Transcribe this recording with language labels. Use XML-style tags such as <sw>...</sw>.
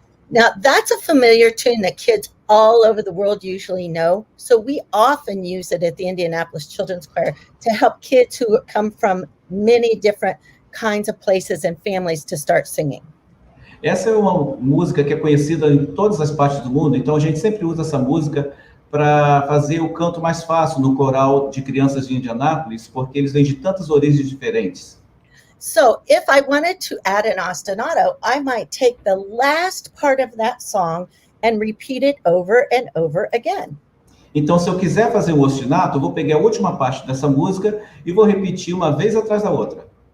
<en>Now, that's a familiar tune that kids all over the world usually know. So we often use it at the Indianapolis Children's Choir to help kids who come from many different kinds of places and families to start singing.</en> <pt>Essa é uma música que é conhecida em todas as partes do mundo, então a gente sempre usa essa música para fazer o canto mais fácil no coral de crianças de Indianápolis, porque eles vêm de tantas origens diferentes.</pt> <en>So if I wanted to add an ostinato, I might take the last part of that song and repeat it over and over again.</en> <pt>Então, se eu quiser fazer um ostinato, eu vou pegar a última parte dessa música e vou repetir uma vez atrás da outra.</pt>